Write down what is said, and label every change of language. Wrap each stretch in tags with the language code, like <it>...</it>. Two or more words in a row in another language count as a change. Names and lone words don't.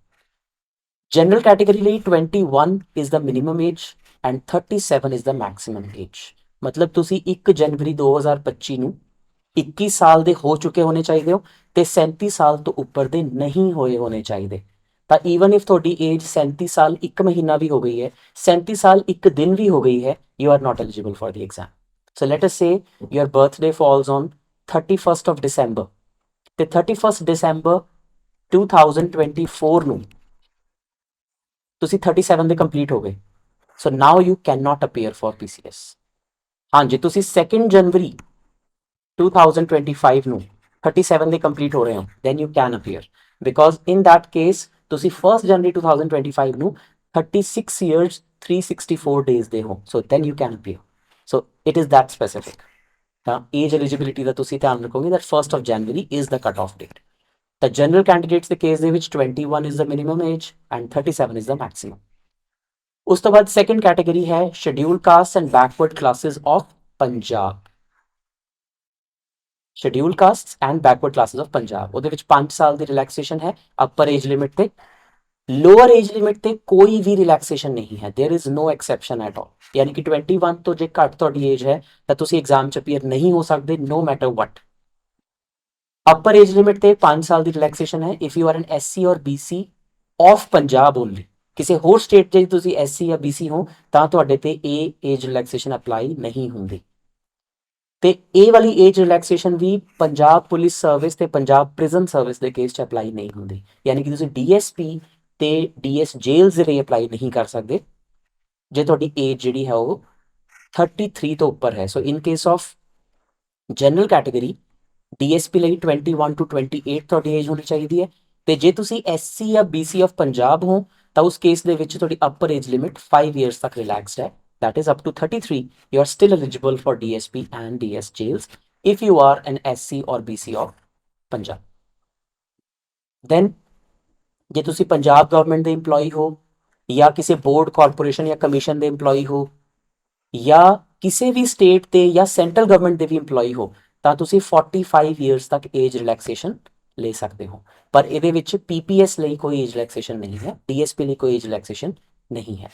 <en>General category ਲਈ 21 is the minimum age and 37 is the maximum age।</en> <pa>ਮਤਲਬ ਤੁਸੀਂ 1 ਜਨਵਰੀ 2025 ਨੂੰ 21 ਸਾਲ ਦੇ ਹੋ ਚੁੱਕੇ ਹੋਣੇ ਚਾਹੀਦੇ ਹੋ ਤੇ 37 ਸਾਲ ਤੋਂ ਉੱਪਰ ਦੇ ਨਹੀਂ ਹੋਏ ਹੋਣੇ ਚਾਹੀਦੇ। ਤਾਂ</pa> <en>even if</en> <pa>ਤੁਹਾਡੀ ਏਜ 37 ਸਾਲ 1 ਮਹੀਨਾ ਵੀ ਹੋ ਗਈ ਹੈ, 37 ਸਾਲ 1 ਦਿਨ ਵੀ ਹੋ ਗਈ ਹੈ,</pa> <en>you are not eligible for the exam। So let us say your birthday falls on 31st of December</en> <pa>ਤੇ 31st December 2024 ਨੂੰ ਤੁਸੀਂ 37 ਦੇ ਕੰਪਲੀਟ ਹੋ ਗਏ।</pa> <en>So now you can not appear for PCS.</en> <pa>ਹਾਂਜੀ, ਤੁਸੀਂ 2 ਜਨਵਰੀ 2025 ਨੂੰ 37 ਦੇ ਕੰਪਲੀਟ ਹੋ ਰਹੇ ਹੋ,</pa> <en>then you can appear because in that case</en> <pa>ਤੁਸੀਂ 1 ਜਨਵਰੀ 2025 ਨੂੰ</pa> <en>36 years 364 days</en> <pa>ਦੇ ਹੋ,</pa> <en>so then you can appear। So it is that specific।</en> <pa>ਤਾਂ ਏਜ ਐਲੀਜੀਬਿਲਿਟੀ ਦਾ ਤੁਸੀਂ ਧਿਆਨ ਰੱਖੋਗੇ</pa> <en>that 1st of January is the cut off date।</en> <pa>ਤਾਂ</pa> <en>general candidates</en> <pa>ਦੇ ਕੇਸ ਦੇ ਵਿੱਚ</pa> <en>21 is the minimum age and 37 is the maximum।</en> <pa>ਉਸ ਤੋਂ ਬਾਅਦ</pa> <en>second category ਹੈ Scheduled Caste and Backward Classes of Punjab. Scheduled Caste and Backward Classes of Punjab,</en> <pa>ਉਹਦੇ ਵਿੱਚ 5 ਸਾਲ ਦੀ ਰਿਲੈਕਸੇਸ਼ਨ ਹੈ</pa> <en>upper age limit</en> <pa>ਤੇ।</pa> <en>lower age limit</en> <pa>ਤੇ ਕੋਈ ਵੀ ਰਿਲੈਕਸੇਸ਼ਨ ਨਹੀਂ ਹੈ,</pa> <en>there is no exception at all.</en> <pa>ਯਾਨੀ ਕਿ 21 ਤੋਂ ਜੇ ਘੱਟ ਤੁਹਾਡੀ ਏਜ ਹੈ ਤਾਂ ਤੁਸੀਂ ਐਗਜ਼ਾਮ 'ਚ ਅਪੀਅਰ ਨਹੀਂ ਹੋ ਸਕਦੇ</pa> <en>no matter what। upper age limit</en> <pa>ਤੇ 5 ਸਾਲ ਦੀ ਰਿਲੈਕਸੇਸ਼ਨ ਹੈ</pa> <en>if you are an SC or BC of Punjab only.</en> <pa>ਕਿਸੇ ਹੋਰ ਸਟੇਟ 'ਚ ਜੇ ਤੁਸੀਂ ਐਸਸੀ ਜਾਂ ਬੀਸੀ ਹੋ ਤਾਂ ਤੁਹਾਡੇ ਤੇ ਇਹ</pa> <en>age relaxation</en> <pa>ਅਪਲਾਈ ਨਹੀਂ ਹੁੰਦੀ। ਤੇ ਇਹ ਵਾਲੀ</pa> <en>age relaxation</en> <pa>ਵੀ ਪੰਜਾਬ ਪੁਲਿਸ ਸਰਵਿਸ ਤੇ ਪੰਜਾਬ ਪ੍ਰਿਜ਼ਨ ਸਰਵਿਸ ਦੇ ਕੇਸ 'ਚ ਅਪਲਾਈ ਨਹੀਂ ਹੁੰਦੀ। ਯਾਨੀ ਕਿ ਤੁਸੀਂ ਡੀਐਸਪੀ ਤੇ ਡੀਐਸ ਜੇਲਸ ਦੇ ਲਈ ਅਪਲਾਈ ਨਹੀਂ ਕਰ ਸਕਦੇ ਜੇ ਤੁਹਾਡੀ ਏਜ ਜਿਹੜੀ ਹੈ ਉਹ 33 ਤੋਂ ਉੱਪਰ ਹੈ।</pa> <en>So in case of general category DSP</en> <pa>ਲਈ 21 to 28 ਤੁਹਾਡੀ ਏਜ ਹੋਣੀ ਚਾਹੀਦੀ ਹੈ। ਤੇ ਜੇ ਤੁਸੀਂ ਐਸਸੀ ਜਾਂ ਬੀਸੀ ਆਫ ਪੰਜਾਬ ਹੋ ਤਾਂ ਉਸ ਕੇਸ ਦੇ ਵਿੱਚ ਤੁਹਾਡੀ</pa> <en>upper age limit</en> <pa>5 ਇਅਰਸ ਤੱਕ ਰਿਲੈਕਸਡ ਹੈ।</pa> <en>that is up to 33 you are still eligible for DSP and DS jails if you are an SC or BC of Punjab।</en> <pa>then ਜੇ ਤੁਸੀਂ ਪੰਜਾਬ ਗਵਰਨਮੈਂਟ ਦੇ EMPLOYE ਹੋ ਜਾਂ ਕਿਸੇ</pa> <en>board corporation</en> <pa>ਜਾਂ ਕਮਿਸ਼ਨ ਦੇ EMPLOYE ਹੋ ਜਾਂ ਕਿਸੇ ਵੀ ਸਟੇਟ ਤੇ ਜਾਂ</pa> <en>central government</en> <pa>ਦੇ ਵੀ EMPLOYE ਹੋ ਤਾਂ ਤੁਸੀਂ 45 ਇਅਰਸ ਤੱਕ</pa> <en>age relaxation</en> <pa>ਲੈ ਸਕਦੇ ਹੋ। ਪਰ ਇਹਦੇ ਵਿੱਚ ਪੀਪੀਐਸ ਲਈ ਕੋਈ</pa> <en>age relaxation</en> <pa>ਨਹੀਂ ਹੈ, ਡੀਐਸਪੀ ਲਈ ਕੋਈ</pa> <en>age relaxation</en> <pa>ਨਹੀਂ ਹੈ।</pa>